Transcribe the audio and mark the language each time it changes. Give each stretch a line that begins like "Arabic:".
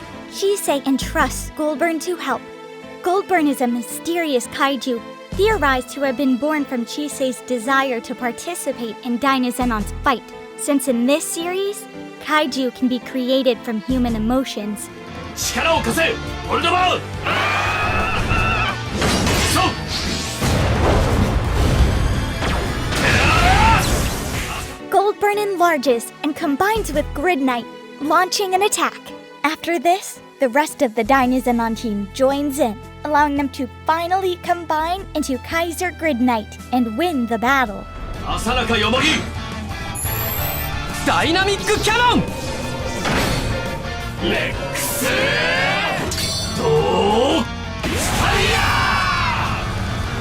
English: Chise entrusts Goldburn to help. Goldburn is a mysterious kaiju theorized to have been born from Chise's desire to participate in Dynazenon's fight, since in this series, kaiju can be created from human emotions.
Japanese: 力を貸せホルドバウそう
English: Goldburn enlarges and combines with Gridknight, launching an attack. After this, the rest of the Dynazenon team joins in, allowing them to finally combine into Kaiser Gridknight and win the battle.
Japanese: 浅中よもぎダイナミックキャノンレックスドーファイヤー